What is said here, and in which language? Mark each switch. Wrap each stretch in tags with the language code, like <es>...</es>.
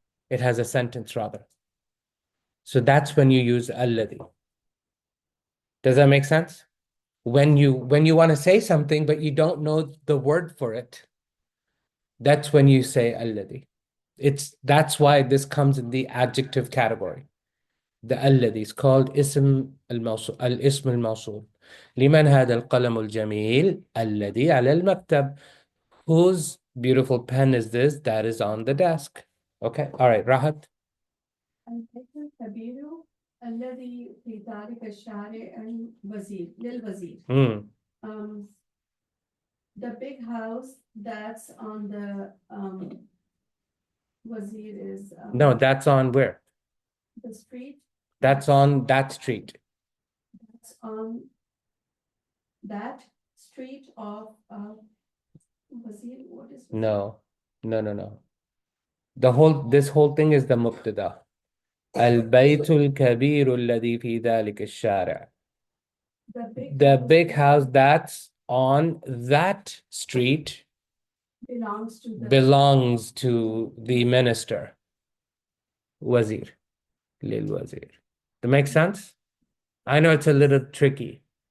<en>It has a sentence rather. So that's when you use alladhi. Does that make sense? When you want to say something but you don't know the word for it, that's when you say alladhi. That's why this comes in the adjective category. The alladhi is called اسم الموصول الاسم الموصول.</en> <ar>لمن هذا القلم الجميل الذي على المكتب.</ar> <en>Whose beautiful pen is this that is on the desk? Okay, all right, Rahat.</en> <ar>البيت الكبير الذي في ذلك الشارع الوزير للوزير.</ar> <en>Um, the big house that's on the wazir is No, that's on where? the street. That's on that street. That's on that street of wazir. What is wazir? No. This whole thing is the mubtada.</en> <ar>البيت الكبير الذي في ذلك الشارع.</ar> <en>The big house that's on that street belongs to the minister. Wazir. Lil Wazir. That makes sense? I know it's a little tricky.</en>